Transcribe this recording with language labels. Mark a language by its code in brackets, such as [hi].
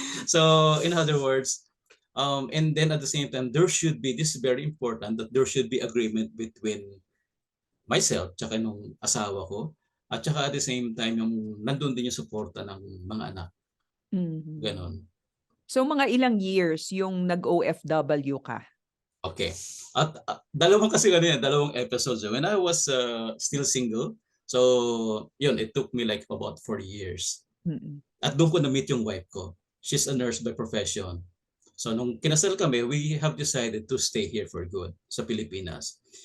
[en] So in other words, and then at the same time, this is very important, that there should be agreement between myself, [tl] tsaka nung asawa ko, [en] at tsaka at the same time, [tl] yung nandun din yung suporta ng mga anak. Ganon. So mga ilang years yung nag-OFW ka? Okay. At dalawang episodes. [en] When I was still single, so yun, it took me like about 4 years. [tl] At doon ko na-meet yung wife ko. [en] She's a nurse by profession. [tl] So nung kinasal kami, [en] we have decided to stay here for good sa Pilipinas.